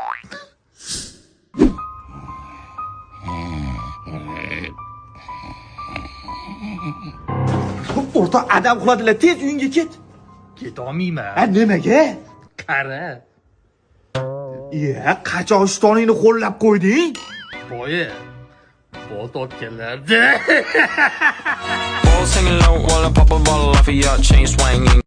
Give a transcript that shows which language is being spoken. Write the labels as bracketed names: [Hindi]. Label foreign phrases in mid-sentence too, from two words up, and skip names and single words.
[Uzbek] O'rtoq, adam uxladilar, tez uyingga ket. Ketolmayman. Nimaga? Qara. Qachon ishtoningni qo'llab qo'yding? Boya. Bot otganlarda. [English] All singing low while I pop a bottle off of your chain swinging.